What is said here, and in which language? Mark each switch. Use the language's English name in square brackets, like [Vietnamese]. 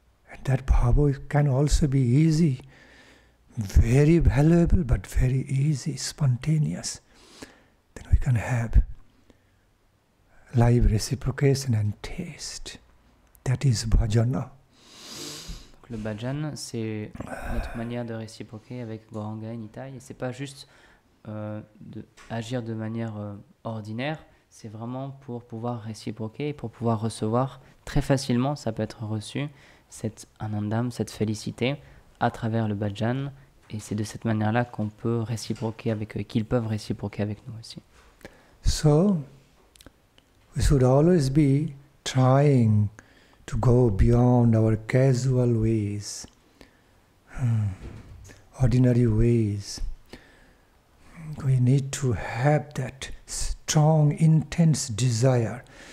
[English] And that bhava can also be easy, very valuable, but very easy, spontaneous. Then we can have live reciprocation and taste. That is bhajana. [French] Le bhajan, c'est notre manière de réciproquer avec Gauranga et Nitai. Et c'est pas juste agir de manière ordinaire, c'est vraiment pour pouvoir réciproquer et pour pouvoir recevoir très facilement, ça peut être reçu, cette anandam, cette félicité à travers le bhajan. Et c'est de cette manière-là qu'on peut réciproquer avec eux, qu'ils peuvent réciproquer avec nous aussi. [English] So, we should always be trying to go beyond our casual ways, ordinary ways. We need to have that strong, intense desire.